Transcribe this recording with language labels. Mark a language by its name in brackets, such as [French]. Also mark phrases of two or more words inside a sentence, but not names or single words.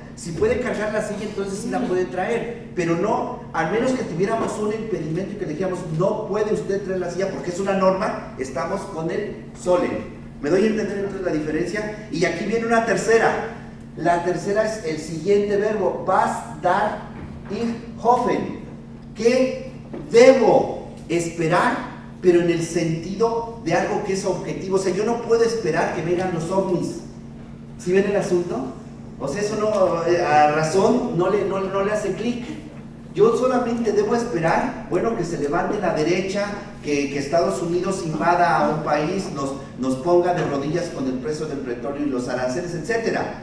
[Spanish] Si puede cargar la silla, entonces sí la puede traer, pero no, al menos que tuviéramos un impedimento y que le dijéramos, no puede usted traer la silla porque es una norma, estamos con el sollen. ¿Me doy a entender entonces la diferencia? Y aquí viene una tercera. La tercera es el siguiente verbo, [German] was darf ich hoffen. [Spanish] ¿Qué debo esperar? Pero en el sentido de algo que es objetivo. O sea, yo no puedo esperar que vengan los ovnis. ¿Sí ven el asunto? O sea, eso no, a razón no le hace clic. Yo solamente debo esperar, bueno, que se levante la derecha, que Estados Unidos invada a un país, nos ponga de rodillas con el precio del petróleo y los aranceles, etcétera.